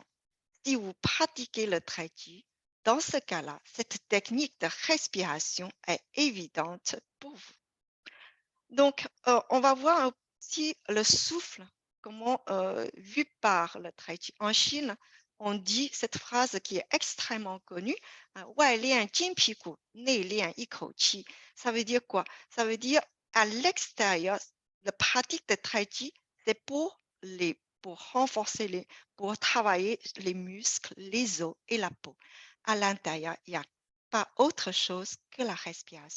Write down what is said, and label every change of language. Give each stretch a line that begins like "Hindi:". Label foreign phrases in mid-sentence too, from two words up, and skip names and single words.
French: Si vous pratiquez le tai chi, dans ce cas-là, cette technique de respiration est évidente pour vous. Donc, on va voir aussi le souffle, comment vu par le tai chi. En Chine, on dit cette phrase qui est extrêmement connue,
Chinese: 外练筋皮骨，内练一口气.
French: Ça veut dire quoi? Ça veut dire à l'extérieur, la pratique de tai chi, c'est pour renforcer pour travailler les muscles, les os et la peau. À l'intérieur, il n'y a pas autre chose que la respiration.